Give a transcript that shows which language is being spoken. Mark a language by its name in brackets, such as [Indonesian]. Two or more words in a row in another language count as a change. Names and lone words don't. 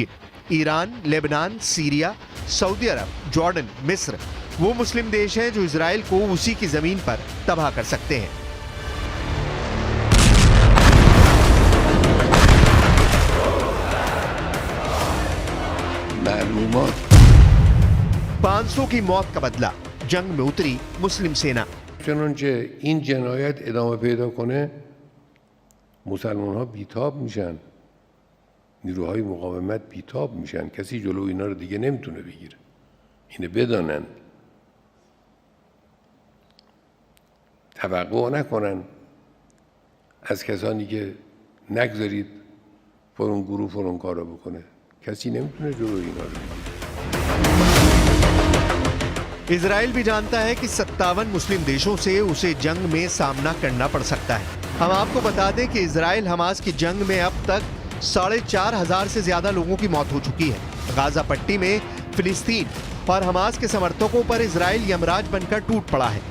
[Hindi] ईरान, लेबनान, सीरिया, सऊदी अरब, जॉर्डन, मिस्र वो मुस्लिम देश हैं जो इजराइल को उसी की जमीन पर तबाह कर सकते हैं। मालूमात 500 की मौत का बदला, जंग में उतरी मुस्लिम सेना। [Persian] چنانچه این جنایت ادامه پیدا کنه مسلمان ها بیتاب میشن، نیروهای مقاومت بیتاب میشن، کسی جلو اینا رو دیگه نمیتونه بگیره. اینه بدانن توقع نکنن از کسانی که نگذارید فلان گروه فلان کارو بکنه. کسی نمیتونه جلوی اینا رو بگیره. [Hindi] इजराइल भी जानता है कि 57 मुस्लिम देशों से उसे जंग में सामना करना पड़ सकता है। हम आपको बता दें कि इजराइल हमास की जंग में अब तक 4,500 से ज्यादा लोगों की मौत हो चुकी है। गाजा पट्टी में फिलिस्तीन और हमास के समर्थकों पर इजराइल यमराज बनकर टूट पड़ा है।